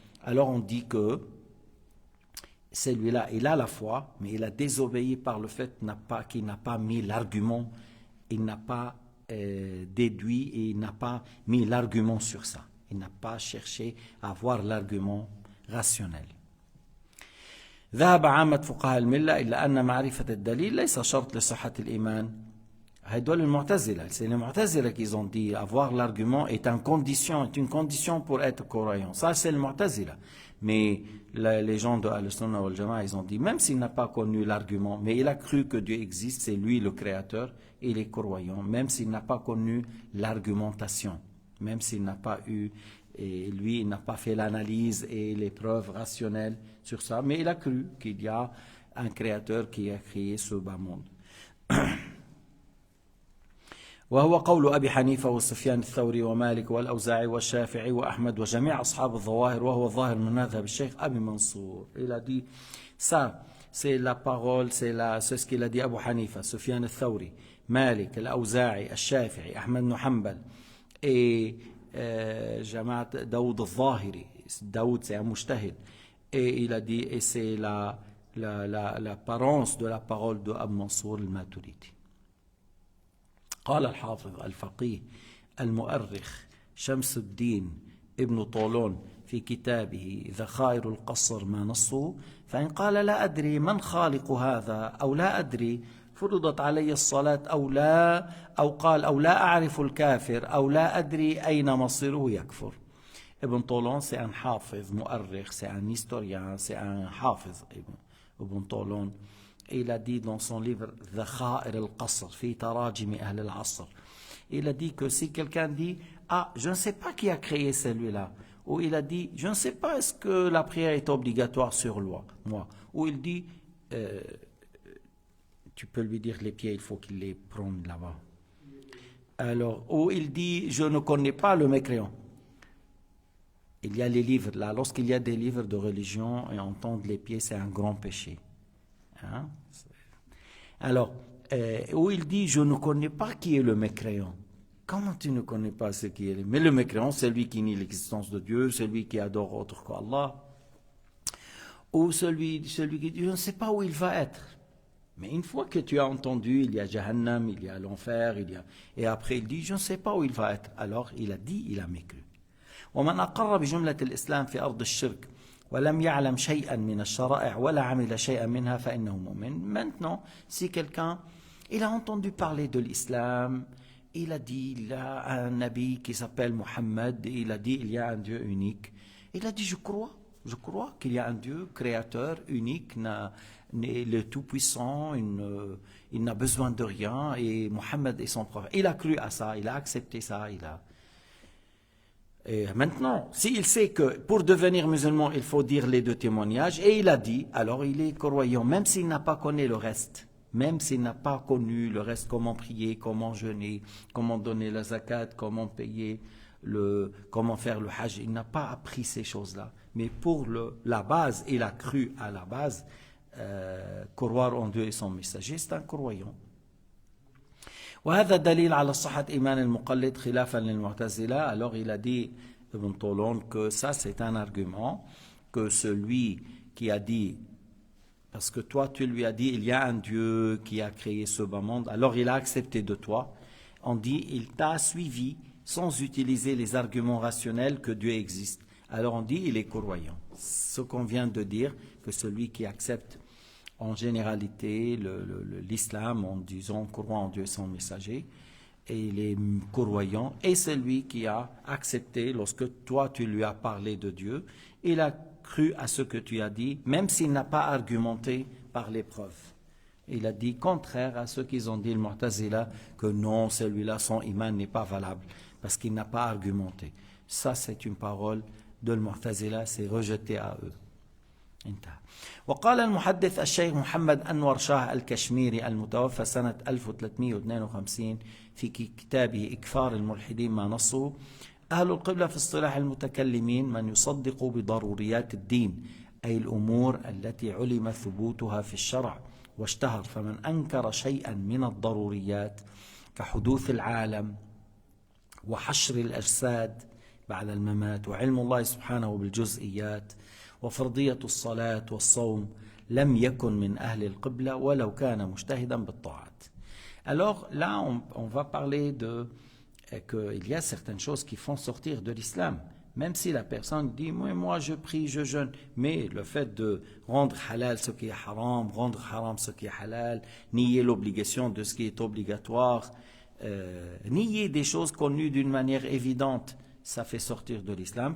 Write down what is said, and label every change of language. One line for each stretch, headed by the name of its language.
French: Alors on dit que celui-là, il a la foi, mais il a désobéi par le fait qu'il n'a pas mis l'argument, il n'a pas déduit et il n'a pas mis l'argument sur ça. Il n'a pas cherché à avoir l'argument rationnel.
Arabic: ذهب عامة فقهاء الملة إلا أن معرفة الدليل ليس شرط لصحة الإيمان. هدول المعتزلة,
French: c'est les Mu'tazila qui ont dit avoir l'argument est une condition pour être croyant. Ça c'est le Mu'tazila. Mais les gens de Al-Sunnah wal Jama'a, ils ont dit même s'il n'a pas connu l'argument, mais il a cru que Dieu existe, c'est lui le créateur, il est croyant, même s'il n'a pas connu l'argumentation, même s'il n'a pas eu, et lui il n'a pas fait l'analyse et les preuves rationnelles sur ça, mais il a cru qu'il y a un créateur qui a créé ce bas monde.
Arabic: وهو قول أبي حنيفة وسفيان الثوري ومالك والأوزاعي والشافعي وأحمد وجميع أصحاب الظواهر وهو الظاهر من مذهب الشيخ أبي منصور.
French: Il a dit ça, c'est la parole, c'est ce qu'il a dit Abu Hanifa, Sufyan al-Thawri, Malik, al-Awza'i, al-Shafi'i, Ahmed ibn Hanbal et Jamaat Daoud al-Zahiri. Daoud c'est un mujtahid. Et il a dit, et c'est l'apparence de la parole de Abu Mansour al-Maturidi.
Arabic: قال الحافظ الفقيه المؤرخ شمس الدين ابن طولون في كتابه ذخائر القصر ما نصه فإن قال لا أدري من خالق هذا أو لا أدري فرضت علي الصلاة أو لا أو قال أو لا أعرف الكافر أو لا أدري أين مصيره يكفر.
French: Ibn Tawlon c'est un hafiz, mu'arrikh, c'est un historien, c'est un hafiz, Ibn Tawlon. Il a dit dans son livre Dhakha'ir al-Qasr, fi tarajim ahl al-Asr, il a dit que si quelqu'un dit ah je ne sais pas qui a créé celui-là, ou il a dit je ne sais pas est-ce que la prière est obligatoire sur moi, ou il dit tu peux lui dire les pieds il faut qu'il les prenne là-bas, alors ou il dit je ne connais pas le mécréant. Il y a les livres là, lorsqu'il y a des livres de religion et entendre les pieds c'est un grand péché. Hein? Alors, où il dit je ne connais pas qui est le mécréant. Comment tu ne connais pas ce qui est? Mais le mécréant, c'est celui qui nie l'existence de Dieu, celui qui adore autre qu'Allah, ou celui qui dit je ne sais pas où il va être. Mais une fois que tu as entendu, il y a Jahannam, il y a l'enfer, et après il dit je ne sais pas où il va être. Alors il a dit, il a mécru.
Arabic: ومن أقر بجملة الإسلام في أرض الشرك ولم يعلم شيئا من الشرائع ولا عمل شيئا منها فإنه مؤمن.
French: Maintenant, si quelqu'un, il a entendu parler de l'islam, il a dit il y a un nabi qui s'appelle Mohammed, il a dit il y a un Dieu unique, il a dit je crois qu'il y a un Dieu créateur unique, le tout-puissant, il n'a besoin de rien et Mohammed est son prophète. Il a cru à ça, il a accepté ça, Et maintenant, s'il sait que pour devenir musulman, il faut dire les deux témoignages, et il a dit, alors il est croyant, même s'il n'a pas connu le reste. Même s'il n'a pas connu le reste, comment prier, comment jeûner, comment donner la zakat, comment payer, comment faire le hajj, il n'a pas appris ces choses-là. Mais pour la base, il a cru à la base, croire en Dieu et son messager, c'est un croyant.
Arabic: وهذا دليل على صحة إيمان المقلد خلافا للمعتزلة.
French: Alors il a dit Ibn Tolon que ça c'est un argument que celui qui a dit, parce que toi tu lui as dit il y a un Dieu qui a créé ce bas monde, alors il a accepté de toi, on dit il t'a suivi sans utiliser les arguments rationnels que Dieu existe, alors on dit il est croyant. Ce qu'on vient de dire, que celui qui accepte en généralité l'islam en disant croyant en Dieu son messager, et il est croyant, et celui qui a accepté lorsque toi tu lui as parlé de Dieu, il a cru à ce que tu as dit, même s'il n'a pas argumenté par les preuves. Il a dit contraire à ceux qui ont dit le Mu'tazila, que non, celui-là son iman n'est pas valable, parce qu'il n'a pas argumenté. Ça c'est une parole de le Mu'tazila, c'est rejeté à eux.
Arabic: انتهى. وقال المحدث الشيخ محمد أنور شاه الكشميري المتوفى سنة 1352 في كتابه إكفار الملحدين ما نصه: أهل القبلة في اصطلاح المتكلمين من يصدق بضروريات الدين، أي الأمور التي علم ثبوتها في الشرع واشتهر، فمن أنكر شيئا من الضروريات كحدوث العالم وحشر الأجساد بعد الممات وعلم الله سبحانه بالجزئيات وفرضية الصلاة والصوم لم يكن من أهل القبلة ولو كان مجتهدا بالطاعات.
French: Alors là, on va parler qu'il y a certaines choses qui font sortir de l'islam. Même si la personne dit, moi je prie, je jeûne, mais le fait de rendre halal ce qui est haram, rendre haram ce qui est halal, nier l'obligation de ce qui est obligatoire, nier des choses connues d'une manière évidente, ça fait sortir de l'islam.